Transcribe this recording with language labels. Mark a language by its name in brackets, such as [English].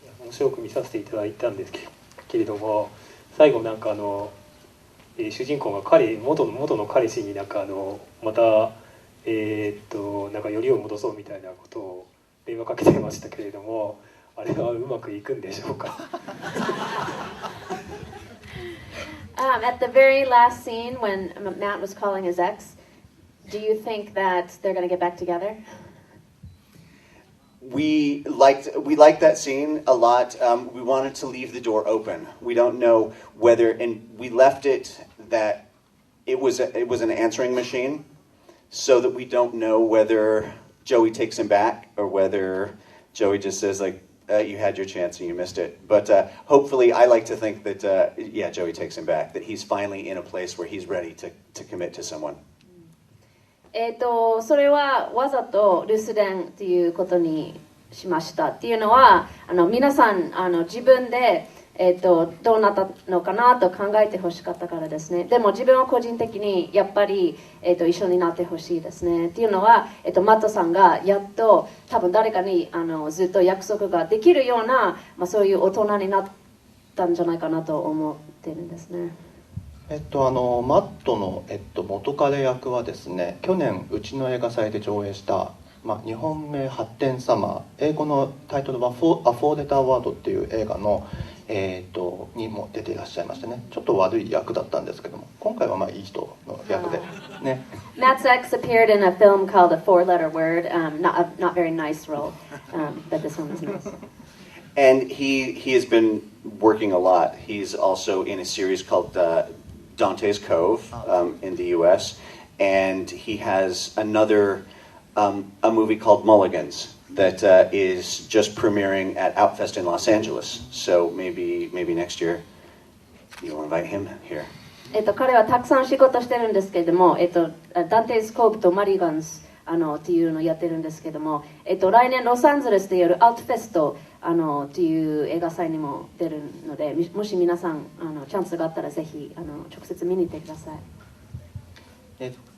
[Japanese] 面白く見させていただいたんですけれども、最後なんか主人公が元の彼氏になんかまたなんかよりを戻そうみたいなことを電話かけてましたけれども、あれはうまくいくんでしょうか。 [English] At the very last scene when Matt was calling his ex, do you think that they're going to get back together? We liked that scene a lot. We wanted to leave the door open. We don't know whether, and we left it that it was an answering machine, so that we don't know whether Joey takes him back or whether Joey just says like, you had your chance and you missed it. But hopefully, I like to think that Joey takes him back. That he's finally in a place where he's ready to commit to someone. [Japanese] それはわざと留守電っていうことにしましたっていうのは、皆さん自分で、どうなったのかなと考えてほしかったからですね。でも自分は個人的にやっぱり、一緒になってほしいですねっていうのは、マットさんがやっと多分誰かにずっと約束ができるような、そういう大人になったんじゃないかなと思ってるんですね。マットの、元彼役はですね、去年うちの映画祭で上映した、日本名発展サマー、英語のタイトルはアフォーデターワードっていう映画の、にも出ていらっしゃいましてね、ちょっと悪い役だったんですけども、今回はいい人の役でね。 [English] Matt's ex appeared in a film called A Four-Letter Word, not very nice role, but this one was nice. And he has been working a lot. He's also in a series called Dante's Cove in the U.S. And he has another a movie called Mulligans that is just premiering at Outfest in Los Angeles. So maybe next year you'll invite him here. [Japanese] 彼はたくさん仕事してるんですけれども、ダンテイズ・コーブとマリガンズっていうのをやってるんですけども、来年ロサンゼルスでやるアウトフェストっていう映画祭にも出るので、もし皆さんチャンスがあったらぜひ直接見に行ってください。